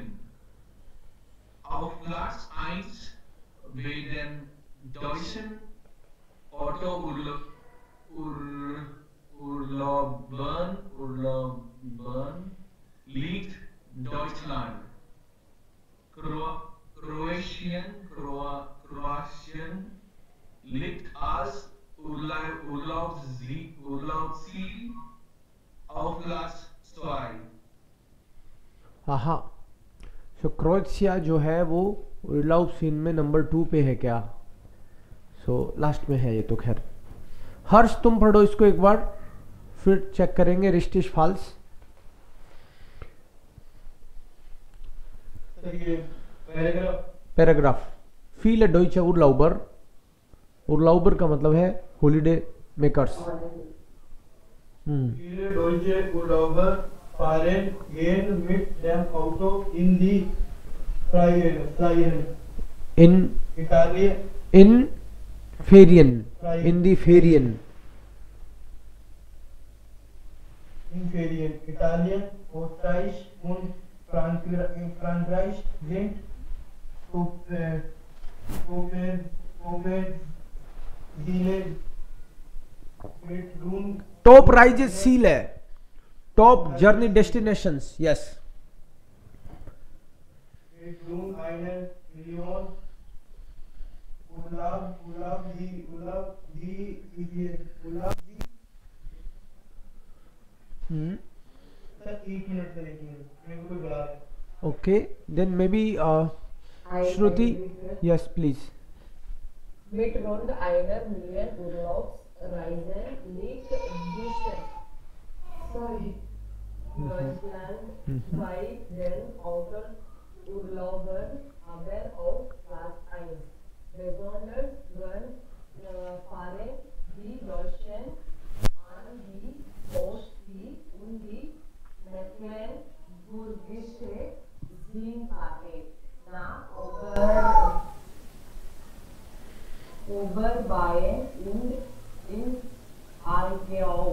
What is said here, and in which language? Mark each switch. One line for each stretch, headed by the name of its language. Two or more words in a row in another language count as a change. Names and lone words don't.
German: Auf Platz 1 werden deutschen Autourlaubern liegt Deutschland. Kroatien liegt als Urlaubsziel auf Platz 2.
Hindi: हाँ, सो क्रोएशिया जो है वो उर्लाउब सीन में नंबर 2 पे है क्या? सो लास्ट में है ये तो। खैर हर्ष तुम पढ़ो इसको एक बार, फिर चेक करेंगे
German: richtig falsch.
Hindi: पैराग्राफ
German: viele deutsche Urlauber,
Hindi: उर्लाउबर का मतलब है
English: holiday makers.
German: Viele deutsche Urlauber fahren gern mit dem Auto in die Ferien. इन Italien, in Ferien, in die Ferien. in Ferien. Italien, Österreich und Frankreich sind Top Reiseziel
English: है, top journey destinations. यस,
German: mit rund 1 Million Urlaub
Hindi: सर एक मिनट मेरे को कोई बुला रहा है।
English: Okay, then maybe Shruti. yes please.
German: Mit rund 1 Million Urlaubsreisen liegt Deutschland bei den Autourlaubern aber auf Platz 1. Besonders gern fahren die Deutschen an die Ostsee und die Mecklenburgische Seenplatte nach Oberbayern und in Aargau.